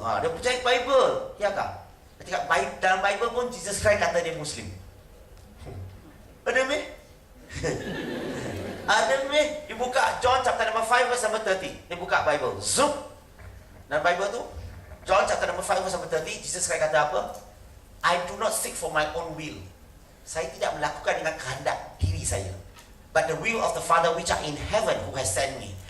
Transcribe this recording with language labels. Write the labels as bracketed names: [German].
[Malay] Dia percaya Bible. Ya kah? Ketika dalam Bible pun Jesus Christ kata dia Muslim. Ada meh? Ada meh? Dia buka John chapter number 5 verse number 30. Dia buka Bible. Zoom. Dalam Bible tu, John chapter number 5 verse number 30, Jesus Christ kata apa? [English] I do not seek for my own will. [Malay] Saya tidak melakukan dengan kehendak diri saya. [English] But the will of the Father which are in heaven who has sent me.